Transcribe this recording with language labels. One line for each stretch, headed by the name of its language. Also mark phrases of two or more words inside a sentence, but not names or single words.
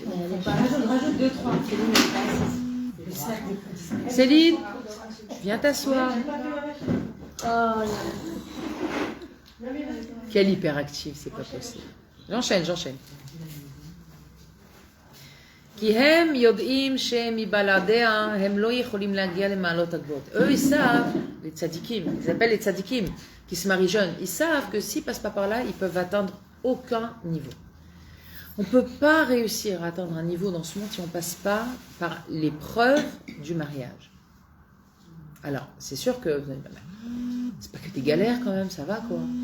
French: Rajoute 2, 3. Céline, viens t'asseoir. Quelle hyperactive, c'est pas possible. J'enchaîne.
Hebrew: כי הם יודעים שמבלעדיה הם לא יכולים להגיע למעלות הגבוהות.
French: Eux, ils savent, les tzadikim, ils appellent les tzadikim, qui se marient jeunes, ils savent que s'ils passent pas par là, ils peuvent atteindre aucun niveau. On ne peut pas réussir à atteindre un niveau dans ce monde si on ne passe pas par l'épreuve du mariage. Alors, c'est sûr que vous allez dire, c'est pas que des galères quand même, ça va quoi.